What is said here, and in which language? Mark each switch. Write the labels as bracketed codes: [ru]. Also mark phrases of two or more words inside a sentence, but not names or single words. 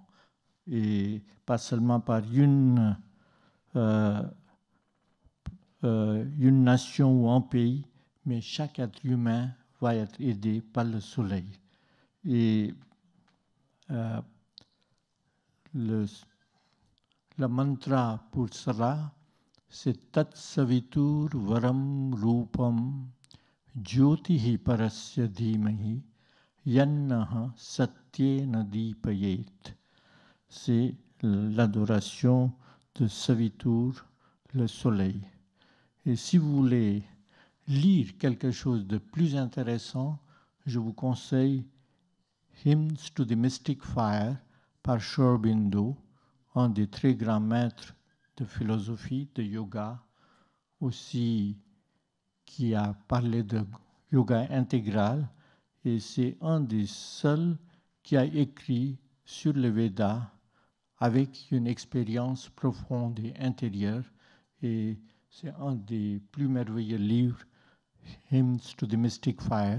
[fr] Et pas seulement par une nation ou un pays, mais chaque être humain va être aidé par le soleil. Et le mantra pour cela, c'est [sa] तत् सवितुर् वरम् रूपम् ज्योतिः परस्य धीमहि यन्नः सत्येन दीपयेत्. [fr] C'est l'adoration de Savitur, le soleil. Et si vous voulez lire quelque chose de plus intéressant, je vous conseille Hymns to the Mystic Fire par Sri Aurobindo, un des très grands maîtres de philosophie, de yoga, aussi qui a parlé de yoga intégral, et c'est un des seuls qui a écrit sur le Veda avec une expérience profonde et intérieure, et c'est un des plus merveilleux livres, Hymns to the Mystic Fire.